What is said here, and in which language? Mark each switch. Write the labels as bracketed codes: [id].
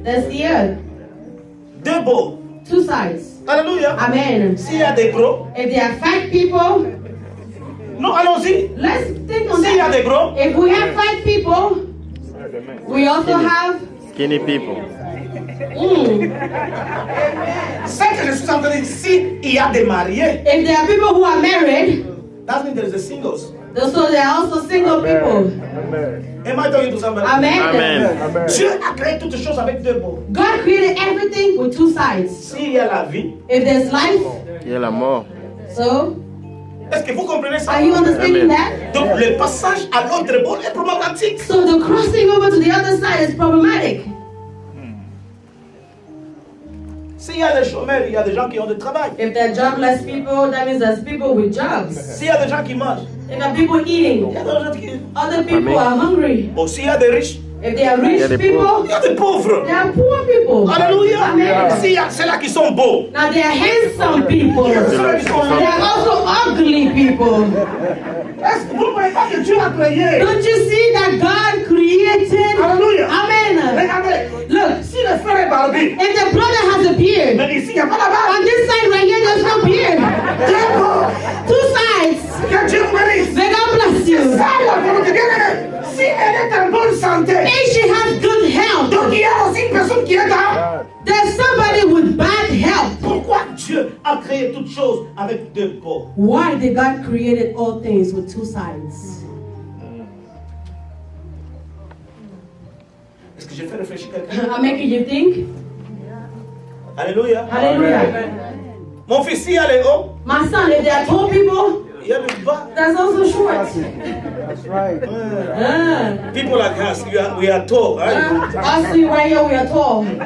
[en] there's the earth. [fr] Deux bords. [en] Two sides. [fr] Alléluia. [en] Amen. [fr] S'il y a des gros, [en] If there are fat people, [fr] non, allons-y. [en] let's think on [fr] S'il y a des [en] that. [fr] gros, [en] If we have fat people, we also have. Skinny people. [fr] c'est que je suis en train de dire, s'il y a des mariés, [en] If there are people who are married, that means there's the singles. so there are also single people. Am I talking to somebody? Amen. Amen. [fr] Dieu a créé toutes choses avec deux bords. [en] God created everything with two sides. [fr] S'il y a la vie, [en] If there's life, [fr] Il y a la mort. [en] so [fr] est-ce que vous comprenez ça? [en] are you understanding Amen. that? [fr] Donc le passage à l'autre bord est problématique. [en] So the crossing over to the other side is problematic. [fr] S'il y a des chômeurs, il y a des gens qui ont du travail. [en] If there are jobless people, that means there's people with jobs. [fr] S'il y a des gens qui mangent, [en] If there are people [fr] il y [en] eating, [fr] a des gens qui... [en] other people are hungry. [fr] Bon, s'il y a des riches, [en] If there are rich Yeah, the people, [fr] il y a des pauvres. [en] there are poor people. [fr] Alléluia. [en] Amen. [fr] S'il y a ceux-là qui sont beaux, [en] Now there are handsome people. [fr] ceux-là qui sont [en] There [fr] laids. [en] are also ugly people. [fr] Est-ce que vous ne voyez pas que Dieu a créé? [en] Don't you see that God created? [fr] Alléluia. [en] Amen. [fr] Regardez, [en] Look, [fr] si le frère est barbu, [en] if the brother has a beard, [fr] mais ici, il n'y a pas la barbe. [en] on this side right here, there's no beard. [fr] Dieu bon. [en] Two sides. [fr] Que Dieu vous bénisse. [en] May God bless you. [fr] Ça, la volonté bien aimée. Si elle est en bonne santé, [en] If she has good health, [fr] donc il y a aussi une personne qui est dans. [en] there's somebody with bad health. [fr] Pourquoi Dieu a créé toutes choses avec deux bords? [en] Why did God created all things with two sides? [fr] Est-ce que j'ai fait réfléchir quelqu'un? [en] I'm making you think. [fr] Alléluia. [en] Hallelujah. [fr] Mon fils, s'il y a les hauts, [en] My son, if there are tall people, [fr] il y a le bas. [en] there's also short. That's right. People like us, we are tall. Right? Us two right here, we are tall.